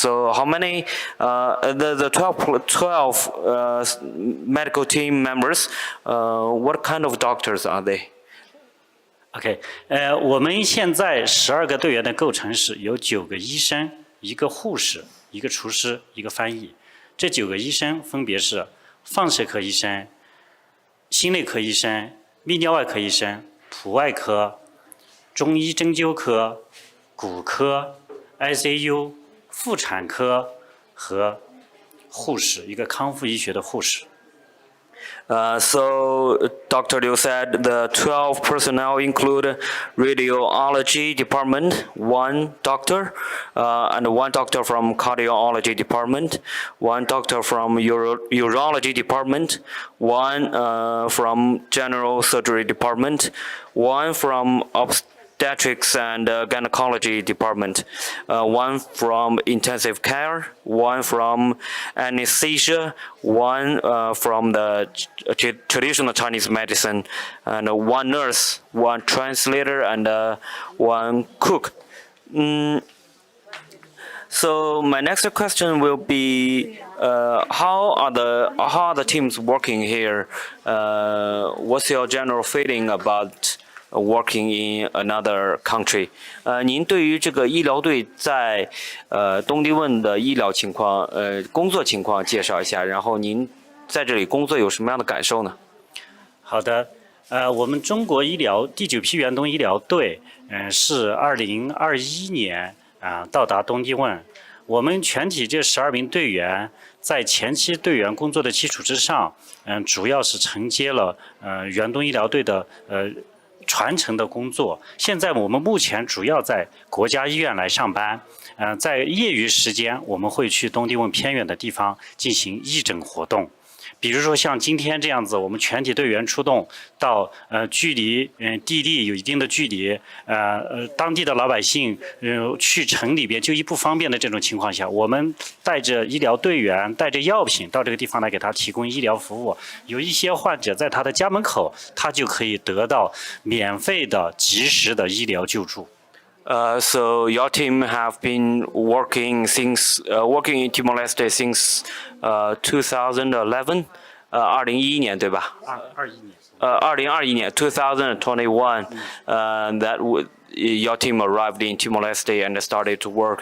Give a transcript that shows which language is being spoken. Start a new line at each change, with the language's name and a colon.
English: So how many the 12 medical team members? What kind of doctors are they?
Chinese: OK， 我们现在12个队员的构成是有9个医生、1个护士、1个厨师、1个翻译。这9个医生分别是放射科医生、心内科医生、泌尿外科医生、普外科、中医针灸科、骨科、ICU、妇产科和护士，一个康复医学的护士。
English: So Dr. Liu said the 12 personnel include radiology department, 1 doctor, and 1 doctor from cardiology department, 1 doctor from urology department, 1 from general surgery department, 1 from obstetrics and gynecology department, 1 from intensive care, 1 from anesthesia, 1 from the traditional Chinese medicine, and 1 nurse, 1 translator, and 1 cook. So my next question will be, how are the teams working here? What's your general feeling about working in another country.
Chinese: 您对于这个医疗队在东帝汶的医疗情况、工作情况介绍一下，然后您在这里工作有什么样的感受呢？好的，我们中国医疗第9批远东医疗队，是2021年到达东帝汶。我们全体这12名队员，在前期队员工作的基础之上，主要是承接了远东医疗队的传承的工作。现在我们目前主要在国家医院来上班，在业余时间我们会去东帝汶偏远的地方进行义诊活动。比如说像今天这样子，我们全体队员出动到距离地利有一定的距离，当地的老百姓去城里边就医不方便的这种情况下，我们带着医疗队员带着药品到这个地方来给他提供医疗服务。有一些患者在他的家门口，他就可以得到免费的及时的医疗救助。
English: So your team have been working in Timor-Leste since 2011,
Chinese: 2011年对吧？2021年2021,
English: your team arrived in Timor-Leste and started to work.